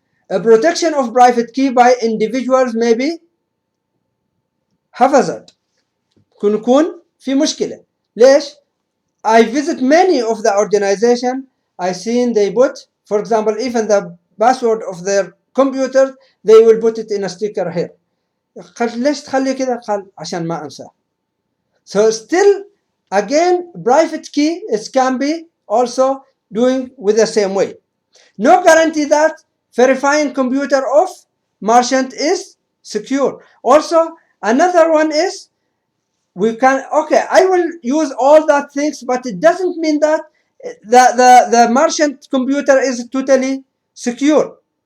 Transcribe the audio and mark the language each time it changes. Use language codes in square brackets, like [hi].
[en] A protection of private key by individuals may be haphazard. [ar] يكون في مشكلة. ليش؟ [en] I visit many of the organization. I seen they put, for example, even the password of their computer, they will put it in a sticker here. [ar] قال ليش تخلي كذا؟ قال عشان ما أنساه. [en] So still, again, private key, it can be also doing with the same way. No guarantee that verifying computer of merchant is secure. Also, another one is, we can, okay, I will use all that things, but it doesn't mean that the merchant computer is totally secure.